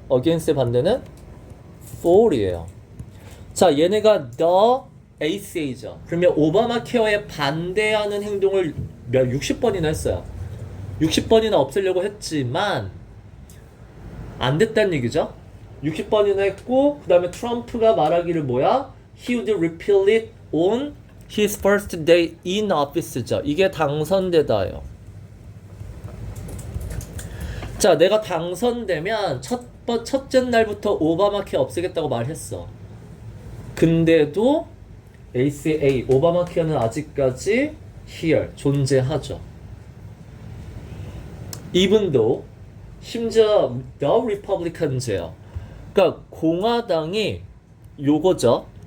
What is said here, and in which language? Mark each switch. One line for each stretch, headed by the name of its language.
Korean: against의 반대는 for이에요. 자, 얘네가 the ACA죠. 그러면 오바마 케어에 반대하는 행동을 60번이나 했어요. 60번이나 없애려고 했지만 안 됐다는 얘기죠. 60번이나 했고 그 다음에 트럼프가 말하기를 뭐야?
English: He would repeal it on his first day in office죠.
Korean: 이게 당선되다예요. 자, 내가 당선되면 첫째 날부터 오바마 케어 없애겠다고 말했어. 근데도 ACA, 오바마 케어는 아직까지 here, 존재하죠.
English: even though,
Korean: 심지어
English: the Republicans예요.
Korean: 그러니까 공화당이 요거죠.